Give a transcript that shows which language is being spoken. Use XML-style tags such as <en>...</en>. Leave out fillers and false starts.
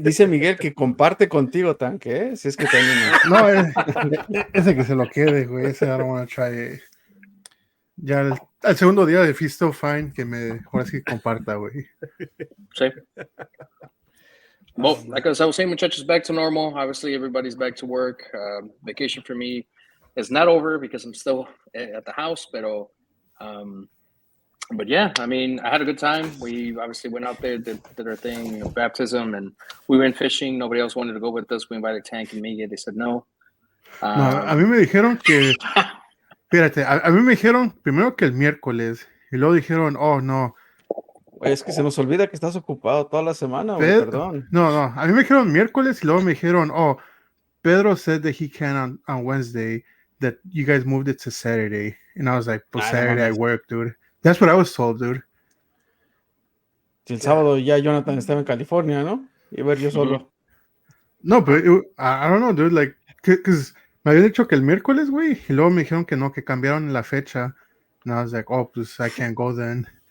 <es>Dice Miguel que comparte contigo, Tanque, ¿eh? Si es que también. No, ese que se lo quede, güey. Ese</es> <en>I don't want to try it.</en> <es>Ya al segundo día de Fisto Fine que ahora sí comparta, güey.</es> <en>Same. Well, like I was saying, muchachos, back to normal. Obviously, everybody's back to work. Vacation for me is not over because I'm still at the house. But yeah, I mean, I had a good time. We obviously went out there, did our thing, baptism, and we went fishing. Nobody else wanted to go with us. We invited Tank and Miguel. They said no.</en> <es>No, a mí me dijeron que, fíjate, a mí me dijeron primero que el miércoles y luego dijeron, oh, no. Es que se nos olvida que estás ocupado toda la semana, güey, perdón. No, a mí me dijeron</es> <en>miércoles y luego me dijeron, oh, Pedro said that he can on Wednesday, that you guys moved it to Saturday. And I was like, pues Saturday I work, dude. That's what I was told, dude.</en> <es>Si el sábado ya Jonathan estaba en California, ¿no? Iba a ir yo solo.</es> <en>No, but I don't know, dude, like, because</en> <es>me habían dicho que el miércoles, güey, y luego me dijeron que no, que cambiaron la fecha.</es> <en>And I was like, oh, pues I can't go then.</en>